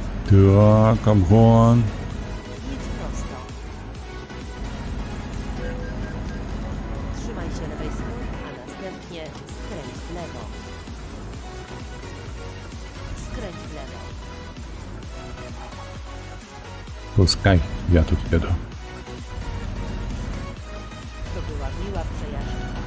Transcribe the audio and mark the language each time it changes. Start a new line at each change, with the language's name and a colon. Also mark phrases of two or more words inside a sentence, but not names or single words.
Polish: Tak, obgон. Jedź prosto. Trzymaj się lewej strony, a następnie skręć w lewo. Skręć w lewo.
Russian: Пускай, я тут еду.
Polish: To była miła przejażdżka.